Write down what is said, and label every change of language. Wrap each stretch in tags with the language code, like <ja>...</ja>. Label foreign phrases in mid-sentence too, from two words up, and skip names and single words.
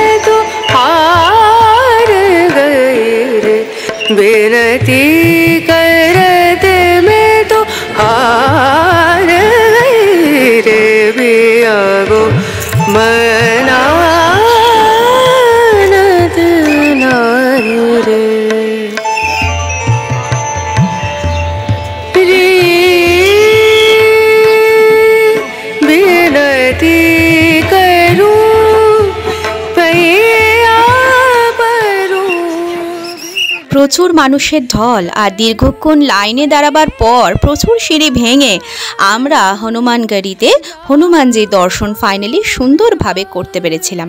<hi>तो हार गई रे बिनती करते मैं तो हार गई रे पिया को मनानत नहीं रे बिनती</hi> <bn>প্রচুর মানুষের ঢল আর দীর্ঘক্ষণ লাইনে দাঁড়াবার পর প্রচুর সিঁড়ি ভেঙে আমরা হনুমানগড়িতে হনুমানজির দর্শন ফাইনালি সুন্দরভাবে করতে পেরেছিলাম।</bn>